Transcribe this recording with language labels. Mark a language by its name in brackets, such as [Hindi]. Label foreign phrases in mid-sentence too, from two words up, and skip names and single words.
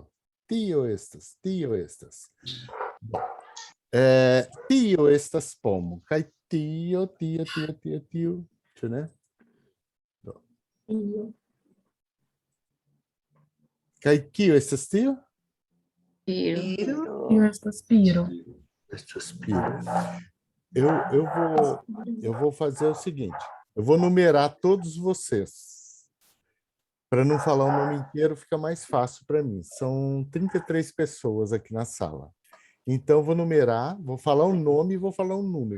[Esperanto] Tio estas. Tio estas pomo. Kaj tio. Ĉu ne? Do. Kaj kio estas tio? Tio estas piro. Estas piro. [Portuguese] Eu vou fazer o seguinte. Eu vou numerar todos vocês. Para não falar o nome inteiro, fica mais fácil para mim. São 33 pessoas aqui na sala. Então, eu vou numerar, vou falar um nome e vou falar um número.